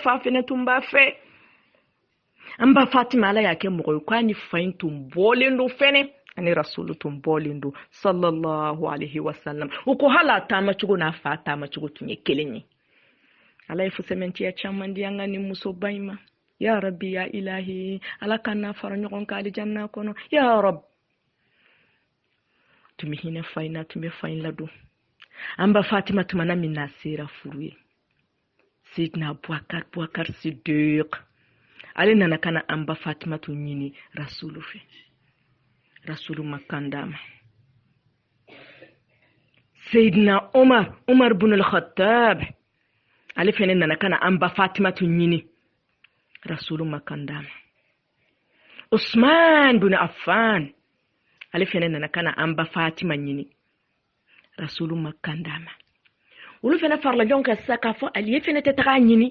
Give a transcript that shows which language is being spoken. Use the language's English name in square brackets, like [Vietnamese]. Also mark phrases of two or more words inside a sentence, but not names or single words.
[Bambara] Fa fɛnɛ tun b'a fɛ. An ba Fatima Ala y'a kɛ mɔgɔ ye k'a ni fa in tun bɔlen don fɛnɛ. Ani Rasulu tun bɔlen don [Arabic] صلى الله عليه وسلم. [Bambara] U ko hali a taama cogo n'a fa taama cogo tun ye kelen ye. Ala ye fusɛmɛntiya caman di an ka nin musoba in ma. [Arabic] يا ربي يا إلهي [Bambara] Ala ka n'a fara ɲɔgɔn kan alijanna kɔnɔ. [Arabic] يا ربي. [Bambara] Tun bɛ hinɛ fa in na tun bɛ fa in ladon. An ba Fatima tumana min na sera furu ye. Sidna Bubakar Siddiq. Ale nana kana an ba Fatima tun ɲini Rasulu fɛ. Rasulu ma kan d'a ma. Seydina Umar bin al-Khattab. Ale fɛnɛ nana kana an ba Fatima tun ɲini. Rasulu ma kan d'a ma. Usman bin Affan. Ale fɛnɛ nana kana an ba Fatima ɲini. Rasulu ma kan d'a ma. Olu fɛnɛ farala ɲɔgɔn kan sisan k'a fɔ Ali fɛnɛ tɛ taga ɲini.